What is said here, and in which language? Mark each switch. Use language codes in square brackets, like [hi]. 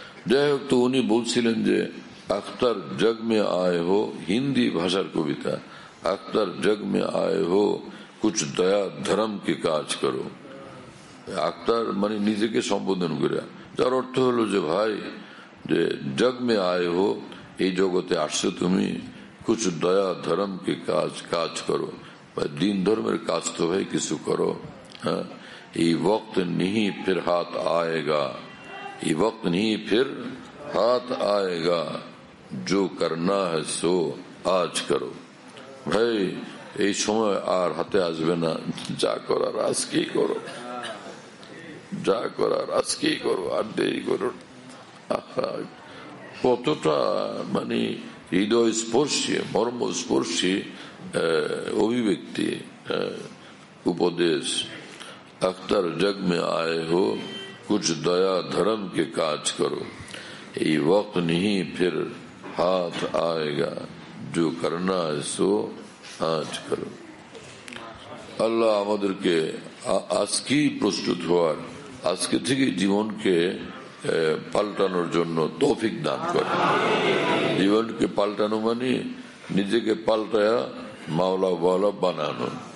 [bn] যাই হোক, তো উনি বলছিলেন যে [hi] আখতার জগ মে আয়ে হো, [bn] হিন্দি ভাষার কবিতা, [hi] আখতার জগ মে আয়ে হো কুছ দয়া ধর্ম কে কাজ করো। [bn] আখতার মানে নিজেকে সম্বোধন করে, যার অর্থ হলো যে ভাই, যে [hi] জগ মে আয়ে হো, [bn] এই জগতে আসছো তুমি, [hi] কুছ দয়া ধর্ম কে কাজ করো, [bn] দিন ধর্মের কাজ তো ভাই কিছু করো। হ্যাঁ, এই [hi] वक्त नहीं फिर हाथ आएगा, ये वक्त नहीं फिर हाथ आएगा, जो करना है सो आज करो। [bn] ভাই এই সময় আর হাতে আসবে না, যা করার আজকেই করো, যা করার আজকেই করো, আর দেরি করো। কতটা মানে হৃদয় স্পর্শী, মর্মস্পর্শী অভিব্যক্তি, উপদেশ। [hi] अख्तर जग में आए हो कुछ दया धर्म के काज करो, ये वक्त नहीं फिर हाथ आएगा, जो करना है सो आज करो। [bn] আল্লাহ আমাদেরকে আজকেই প্রস্তুত হওয়ার, আজকে থেকে জীবনকে পাল্টানোর জন্য তৌফিক দান করে। জীবনকে পাল্টানো মানে নিজেকে পাল্টায়া মাওলা ওয়ালা বানানো।